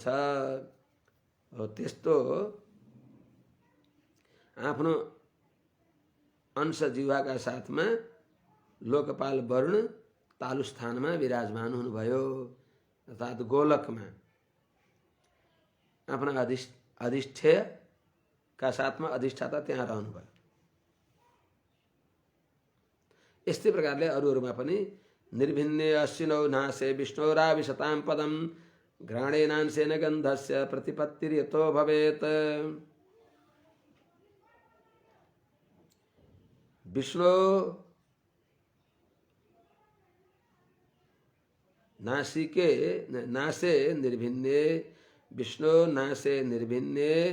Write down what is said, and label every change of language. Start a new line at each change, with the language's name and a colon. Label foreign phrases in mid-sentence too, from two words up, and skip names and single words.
Nepali: हो त्यस्तो आफ्नो अंश जिह्वाका साथमा लोकपाल वरुण तालु स्थानमा विराजमान हुनुभयो, अर्थात गोलकमा आफ्ना अधिष्ठेयका साथमा अधिष्ठाता त्यहाँ रहनुभयो। यस्तै प्रकारले अरूहरूमा पनि
Sanskrit: निर्भिन्ने अश्विनौ नासे विष्णोराविशतां पदम घ्राणेनांशेन गन्धस्य प्रतिपत्तिर्यतो भवेत्। विष्णु नासिके नासे निर्भिन्ने, विष्णु नासे निर्भिन्ने